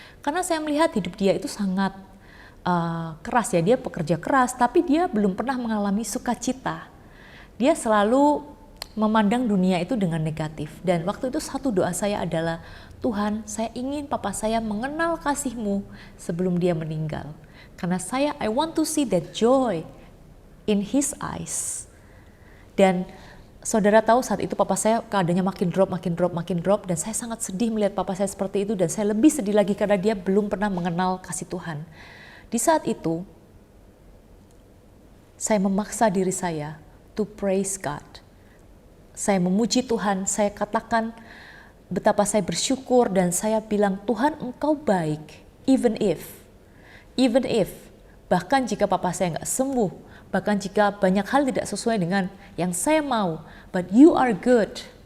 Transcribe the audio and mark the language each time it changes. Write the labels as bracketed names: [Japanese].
[Indonesian] Karena saya melihat hidup dia itu sangat keras ya, dia pekerja keras, tapi dia belum pernah mengalami sukacita. Dia selalu memandang dunia itu dengan negatif. Dan waktu itu satu doa saya adalah, Tuhan, saya ingin papa saya mengenal kasih-Mu sebelum dia meninggal. Karena [English] I want to see that joy in his eyes. [Indonesian] Dan saudara tahu saat itu papa saya keadaannya makin drop, dan saya sangat sedih melihat papa saya seperti itu, dan saya lebih sedih lagi karena dia belum pernah mengenal kasih Tuhan. Di saat itu, saya memaksa diri saya [English] to praise God. [Indonesian] Saya memuji Tuhan, saya katakan betapa saya bersyukur dan saya bilang, Tuhan Engkau baik, [English] even if, [Indonesian] bahkan jika papa saya nggak sembuh, bahkan jika banyak hal tidak sesuai dengan yang saya mau, [English] but you are good.